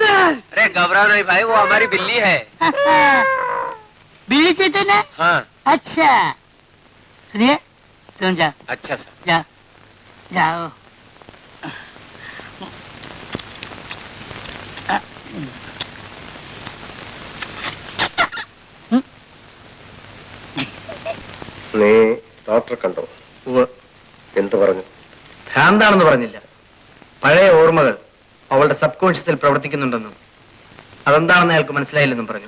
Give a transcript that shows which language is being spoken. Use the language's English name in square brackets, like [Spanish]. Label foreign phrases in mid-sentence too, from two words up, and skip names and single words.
[Hindi] अरे घबराओ नहीं भाई, वो हमारी बिल्ली है। बिल्ली चेतन है? हाँ। अच्छा सुनिए, तुम जाओ। अच्छा सर। जाओ जाओ। [Malayalam] നീ ഡോക്ടറെ കണ്ടോ? എന്ത് പറഞ്ഞു? ഭ്രാന്താണെന്ന് പറഞ്ഞില്ല, പഴയ ഓർമ്മകൾ അവളുടെ സബ് കോൺഷ്യസിൽ പ്രവർത്തിക്കുന്നുണ്ടെന്നും അതെന്താണെന്ന് അയാൾക്ക് മനസ്സിലായില്ലെന്നും പറഞ്ഞു.